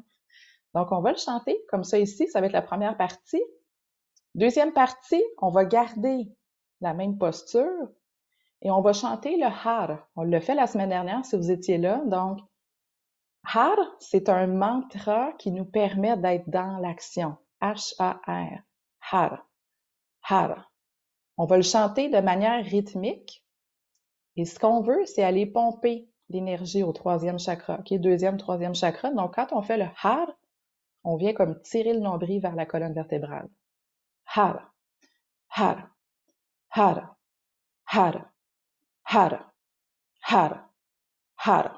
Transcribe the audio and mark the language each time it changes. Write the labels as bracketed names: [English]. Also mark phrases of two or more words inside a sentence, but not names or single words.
[French] Donc, on va le chanter comme ça ici. Ça va être la première partie. Deuxième partie, on va garder la même posture et on va chanter le Har. On l'a fait la semaine dernière si vous étiez là. Donc, Har, c'est un mantra qui nous permet d'être dans l'action. H-A-R. Har. Har. On va le chanter de manière rythmique. Et ce qu'on veut, c'est aller pomper l'énergie au troisième chakra, qui est deuxième, troisième chakra. Donc, quand on fait le Har, on vient comme tirer le nombril vers la colonne vertébrale. [Punjabi] Har, har, har, har, har, har, har.